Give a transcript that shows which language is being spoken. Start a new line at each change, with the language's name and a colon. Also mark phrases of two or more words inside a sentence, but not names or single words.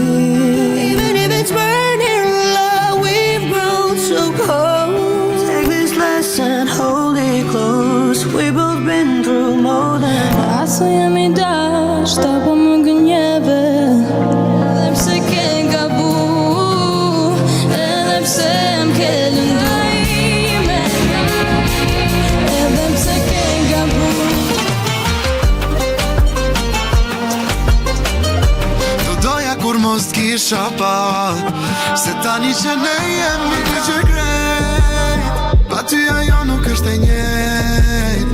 English: Even if it's burning low, we've grown so cold. Take this lesson, hold it close. We've both been through more than.
Albanian: Aso jemi dash, ta po më gënjeve, edhe pse ke gabu, edhe pse m'ke lëndu ime, edhe pse ke gabu. Kur mos t'kisha pa, se tani që ne jemi që krejt, pa ty ajo nuk është e njejt.